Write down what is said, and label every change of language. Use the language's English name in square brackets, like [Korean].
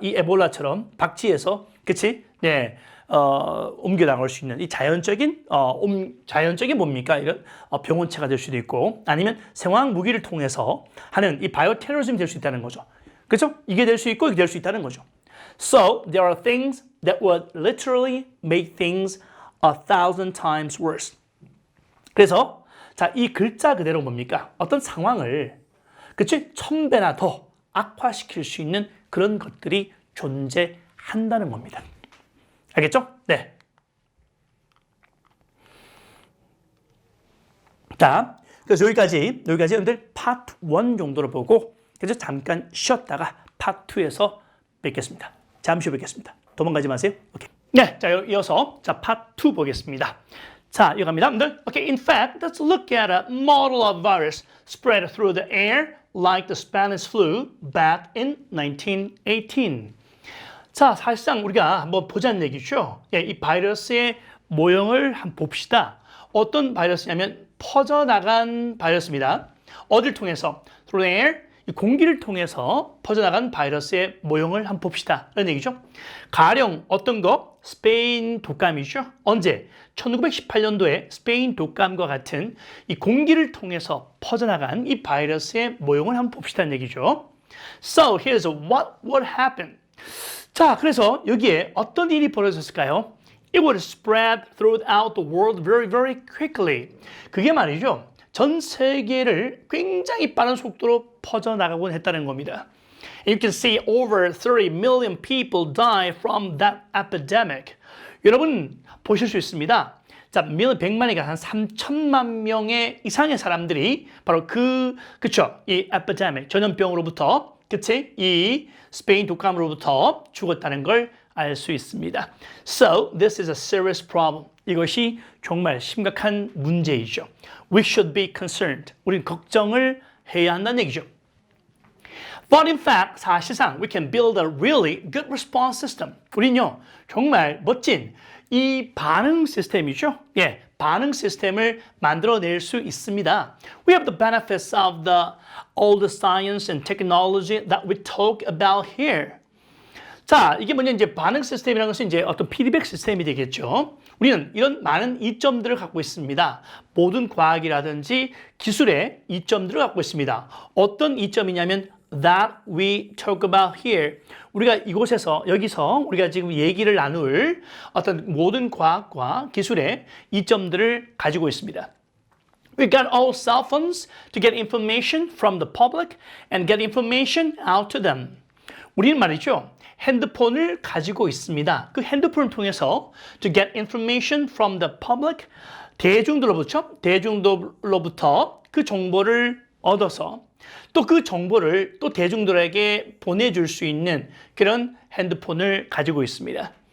[Korean] 이 에볼라처럼 박쥐에서, 그치? 네. 옮겨 나갈 수 있는 이 자연적인 뭡니까? 이런 병원체가 될 수도 있고, 아니면 생화학 무기를 통해서 하는 이 바이오테러리즘이 될 수 있다는 거죠. 그렇죠? 이게 될 수 있고 이게 될 수 있다는 거죠. [English] So there are things that would literally make things 1,000 times worse. [Korean] 그래서 자, 이 글자 그대로 뭡니까? 어떤 상황을, 그치? 1000배나 더 악화시킬 수 있는 그런 것들이 존재한다는 겁니다. 알겠죠? 네. 자, 그래서 여기까지 여러분들 파트 1 정도로 보고, 그래서 잠깐 쉬었다가 파트 2에서 뵙겠습니다. 잠시 후 뵙겠습니다. 도망가지 마세요. 오케이. 네, 자, 이어서 자, 파트 2 보겠습니다. 자, 이거 갑니다. 여러분들. [English] Okay, in fact, let's look at a model of virus spread through the air like the Spanish flu back in 1918. [Korean] 자, 사실상 우리가 한번 보자는 얘기죠. 예, 이 바이러스의 모형을 한번 봅시다. 어떤 바이러스냐면 퍼져나간 바이러스입니다. 어딜 통해서? [English] Through the air, [Korean] 이 공기를 통해서 퍼져나간 바이러스의 모형을 한번 봅시다. 이런 얘기죠. 가령 어떤 거? 스페인 독감이죠. 언제? 1918년도에 스페인 독감과 같은 이 공기를 통해서 퍼져나간 이 바이러스의 모형을 한번 봅시다는 얘기죠. [English] So here's what would happen. [Korean] 자, 그래서 여기에 어떤 일이 벌어졌을까요? [English] It would spread throughout the world very, very quickly. [Korean] 그게 말이죠. 전 세계를 굉장히 빠른 속도로 퍼져나가곤 했다는 겁니다. [English] You can see over 30 million people die from that epidemic. [Korean] 여러분 보실 수 있습니다. 자, 100만이가 한 3천만 명의 이상의 사람들이 바로 그쵸? 이 epidemic, 전염병으로부터, 그치? 이 스페인 독감으로부터 죽었다는 걸 알 수 있습니다. [English] So, this is a serious problem. [Korean] 이것이 정말 심각한 문제이죠. [English] We should be concerned. [Korean] 우린 걱정을 해야 한다는 얘기죠. [English] But in fact, [Korean] 사실상 [English] we can build a really good response system. [Korean] 우린요, 정말 멋진 이 반응 시스템이죠. 예, 반응 시스템을 만들어낼 수 있습니다. [English] We have the benefits of all the science and technology that we talk about here. [Korean] 자, 이게 뭐냐, 이제 반응 시스템이라는 것은 이제 어떤 피드백 시스템이 되겠죠. 우리는 이런 많은 이점들을 갖고 있습니다. 모든 과학이라든지 기술의 이점들을 갖고 있습니다. 어떤 이점이냐면 [English] that we talk about here. [Korean] 우리가 여기서 우리가 지금 얘기를 나눌 어떤 모든 과학과 기술의 이점들을 가지고 있습니다. [English] We got all cell phones to get information from the public and get information out to them. [Korean] 우리는 말이죠. 핸드폰을 가지고 있습니다. 그 핸드폰을 통해서 [English] to get information from the public, [Korean] 대중들로부터 그 정보를 얻어서 또 그 정보를 또 대중들에게 보내줄 수 있는 그런 핸드폰을 가지고 있습니다.